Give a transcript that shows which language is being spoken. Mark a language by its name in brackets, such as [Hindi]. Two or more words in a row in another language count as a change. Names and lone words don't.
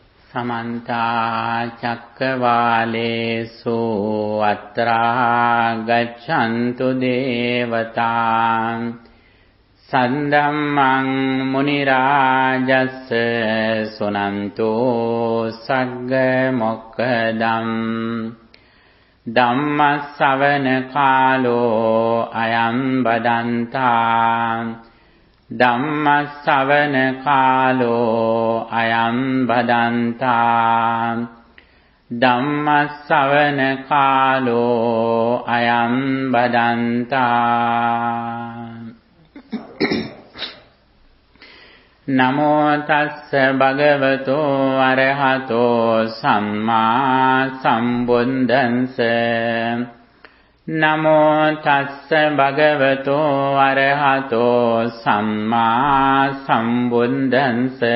[Pali] समन्ता चक्रवालेषु अत्रा गच्छन्तु देवता सद्धम्मं मुनिराजस्य सुनन्तु सग्गमोक्खदम् ධම්මස්සවන කාලෝ අයං බදන්තා ධම්මස්සවන කාලෝ අයං බදන්තා ධම්මස්සවන කාලෝ අයං බදන්තා නමෝ තස්ස භගවතෝ අරහතෝ සම්මා සම්බුද්දන්ස නමෝ තස්ස භගවතෝ අරහතෝ සම්මා සම්බුද්දන්ස